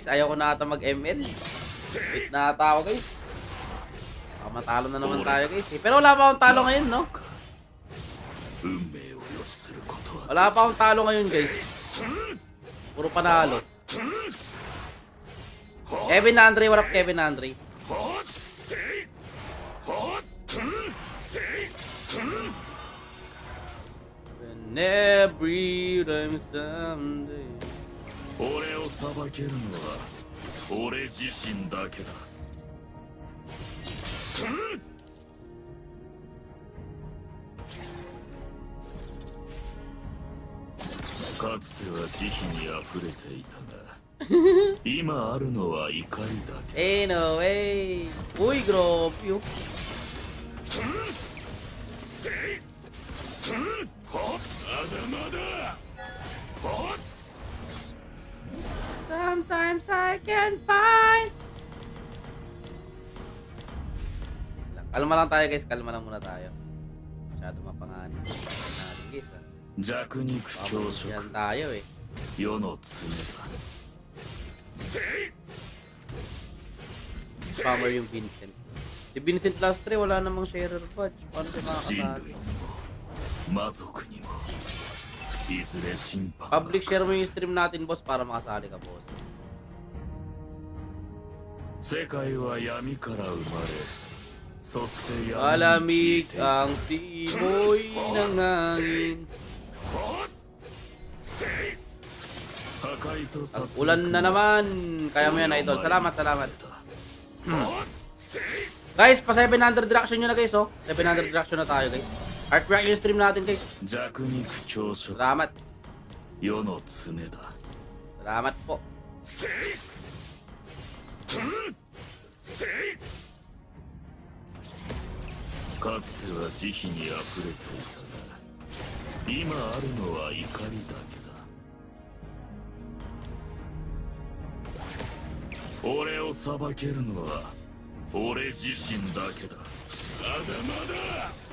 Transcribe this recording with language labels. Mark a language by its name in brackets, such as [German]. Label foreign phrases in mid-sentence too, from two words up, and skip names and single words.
[Filipino] Ayaw ko na ata mag-ML. Wait na ata ako guys. Baka matalo na naman tayo guys. Pero wala pa akong talo ngayon, no? Wala pa akong talo ngayon guys. Puro panalo. Kevin Andre, [English] what up Kevin Andre? And every time someday [Japanese] 俺を裁けるのは俺自身だけだ。かつては慈悲に溢れていたが今あるのは怒りだけ。 [English] Anyway. [Filipino] Uy, grabe yun. [English] Sometimes I can find. [Filipino] Kalma lang tayo guys, kalma lang muna tayo. Masyado mapanganib. Natin guys ha. [Japanese] 弱肉強食 [Filipino] Yan tayo eh. [Japanese] 世の常だ。 [Filipino] Spammer yung Vincent. Si Vincent Lastre wala namang [English] sharer badge. [Filipino] Paano siya [Japanese] 人 [Filipino] makakasali? [Japanese] 類にも魔族にもいずれ審判が [English] Public share [Filipino] mo yung stream natin boss para makasali ka boss. [Japanese] 世界は闇から生まれそして闇に消え [Filipino] Malamig [Japanese] ていく [Filipino] ang timoy ng hangin. [Japanese] 破壊と殺戮 [Filipino] Ulan na naman. Kaya mo yan idol. Salamat, salamat. Guys, pa 700 reaction nyo na guys oh. 700 reaction na tayo guys. [English] Heart react [Filipino] yung stream natin guys. [Japanese] 弱肉強食 [Filipino] Salamat. [Japanese] 世の常だ。 [Filipino] Salamat po. [Japanese] Ka つては慈悲に溢れていたが今あるのは怒りだけだ。俺を裁けるのは俺自身だけだ。まだまだ。